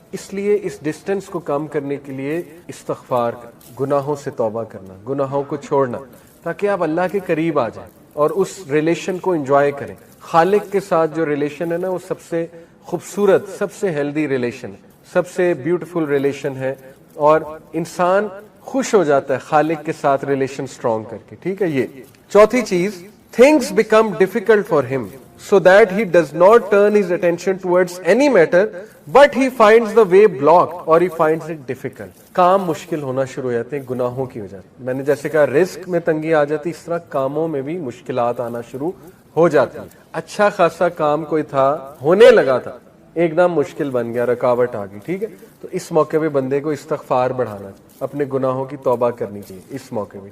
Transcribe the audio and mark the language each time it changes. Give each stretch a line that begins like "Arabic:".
Urdu: اس لیے اس ڈسٹینس کو کم کرنے کے لیے استغفار، گناہوں سے توبہ کرنا، گناہوں کو چھوڑنا، تاکہ آپ اللہ کے قریب آ جائیں اور اس ریلیشن کو انجوائے کریں. خالق کے ساتھ جو ریلیشن ہے نا، وہ سب سے خوبصورت، سب سے ہیلدی ریلیشن ہے، سب سے بیوٹیفل ریلیشن ہے، اور انسان خوش ہو جاتا ہے خالق کے ساتھ ریلیشن سٹرونگ کر کے. ٹھیک ہے. یہ چوتھی چیز،
English: things become difficult for him so that he does not turn his attention towards any matter but he finds the way blocked or he finds it difficult.
Urdu: کام مشکل ہونا شروع ہو جاتے ہیں گناہوں کی وجہ سے. میں نے جیسے کہا رزق میں تنگی آ جاتی، اس طرح کاموں میں بھی مشکلات آنا شروع ہو جاتی ہیں. اچھا خاصا کام کوئی تھا، ہونے لگا تھا، ایک دم مشکل بن گیا، رکاوٹ آ گئی. ٹھیک ہے، تو اس موقع پہ بندے کو استغفار بڑھانا، اپنے گناہوں کی توبہ کرنی چاہیے اس موقع پہ.